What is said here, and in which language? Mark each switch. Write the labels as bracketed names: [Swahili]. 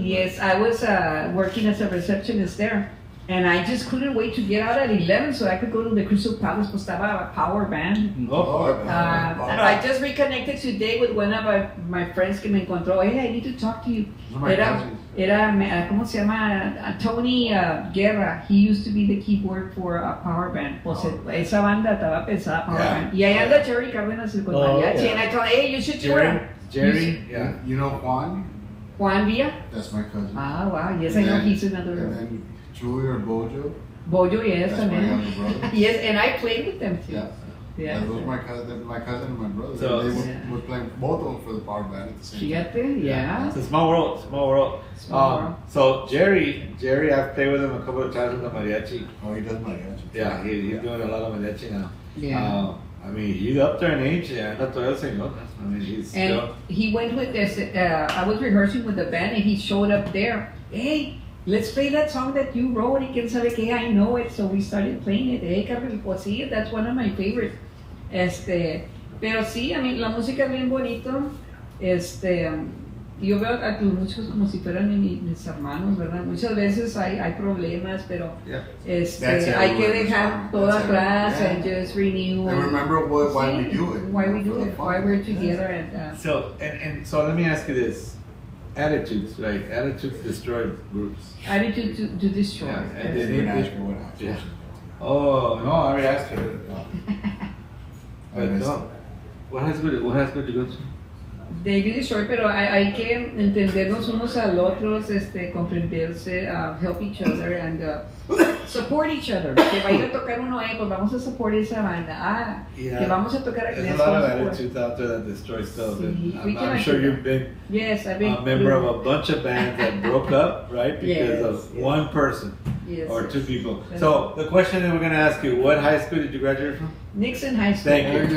[English] Yes, I was working as a receptionist there. And I just couldn't wait to get out at 11 so I could go to the Crystal Palace. Estaba a power band. I just reconnected today with one of my friends [Spanish] que me encontró. [English] Hey, I need to talk to you. [Spanish] Era ¿cómo se llama? Tony Guerra. [English] He used to be the keyboard for a power band. [Spanish] Esa banda estaba pesada, power band. Y ahí anda Jerry Cárdenas con mariachi. [English] And I told him, hey, you should tour. Jerry, You know Juan? Juan Villa? That's my cousin. Wow. Yes, I know he's another. And then Julie or Bojo. Bojo, yes, that's my younger brother. Yes, and I played with them too. Yeah, those my cousin and my brother. So they were playing both of them for the power band at the same time. Yeah. It's a small world. So Jerry, I've played with him a couple of times with the mariachi. Oh, he does mariachi. Yeah, he's doing a lot of mariachi now. Yeah. He's up there in age. He went with this. I was rehearsing with the band, and he showed up there. Hey, let's play that song that you wrote. [Spanish] Y quién sabe qué, [English] I know it. So we started playing it. Hey, Carmen, [Spanish] pues sí, [English] that's one of my favorites. [Spanish] Pero sí, la música es bien bonito. Yo veo a tus músicos como si fueran mis hermanos, ¿verdad? Muchas veces hay problemas, pero hay que dejar todo atrás [English] and just renew. And remember why we do it. Why we do it. Why we're together. And so let me ask you this. Attitudes, right? Attitudes destroy groups. Attitude to destroy. Yeah, they didn't ask me what happened. Oh, no, I already asked her. But no. What has good to go to? They do destroy, [Spanish] pero hay que entendernos unos al otros, comprenderse, [English] help each other and support each other. [Spanish] Que va a ir a tocar uno, pues vamos a support esa banda. Que vamos a tocar aquí. [English] There's a lot of attitudes out there that destroy stuff. [Spanish] Sí, [English] I'm sure you've been a member of a bunch of bands that broke up, right? Because of one person or two people. So the question that we're going to ask you, what high school did you graduate from? Nixon High School. Thank you.